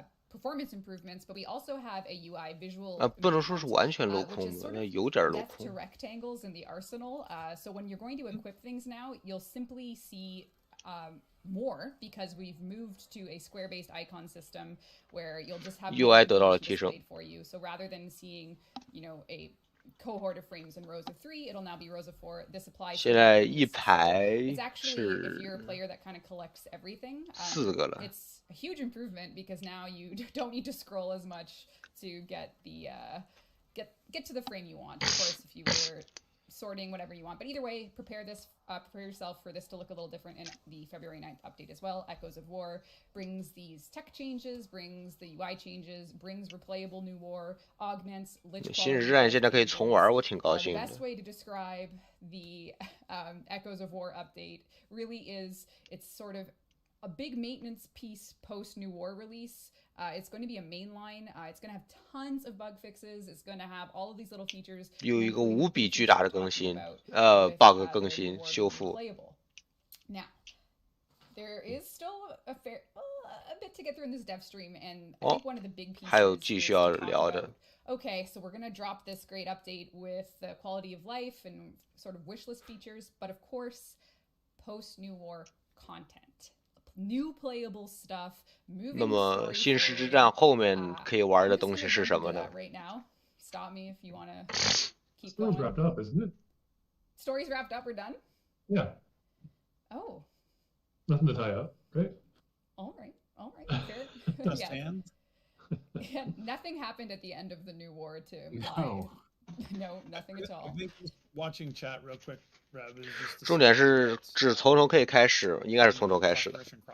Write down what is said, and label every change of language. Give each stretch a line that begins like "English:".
English: performance improvements, but we also have a UI visual.
Chinese: 不能说是完全镂空的，那有点镂空。
English: To rectangles in the arsenal. So when you're going to equip things now, you'll simply see more because we've moved to a square-based icon system where you'll just have
Chinese: UI 得到了提升。
English: for you. So rather than seeing, a cohort of frames in rows of 3, it'll now be rows of 4. This applies.
Chinese: 现在一排是
English: if you're a player that kind of collects everything.
Chinese: 4个了。
English: It's a huge improvement because now you don't need to scroll as much to get the get to the frame you want. Of course, if you were sorting whatever you want, but either way, prepare yourself for this to look a little different in the February 9th update as well. Echoes of War brings these tech changes, brings the UI changes, brings replayable new war, augments lich quality.
Chinese: 新日之战现在可以重玩，我挺高兴的。
English: The best way to describe the Echoes of War update really is it's sort of a big maintenance piece post New War release. It's going to be a mainline. It's going to have tons of bug fixes. It's going to have all of these little features.
Chinese: 有一个无比巨大的更新，bug 更新修复。
English: Now, there is still a bit to get through in this dev stream, and I think one of the big pieces.
Chinese: 还有继续要聊的。
English: Okay, so we're going to drop this great update with the quality of life and sort of wish list features, but of course, post New War content. New playable stuff.
Chinese: 那么新世之战后面可以玩的东西是什么呢？
English: Right now, stop me if you want to keep going. Story's wrapped up, isn't it? Story's wrapped up. We're done. Yeah. Oh. Nothing to tie up, right? All right. Fair. Just hands. Yeah, nothing happened at the end of the New War to No. No, nothing at all. I think watching chat real quick.
Chinese: 重点是只从头可以开始，应该是从头开始的。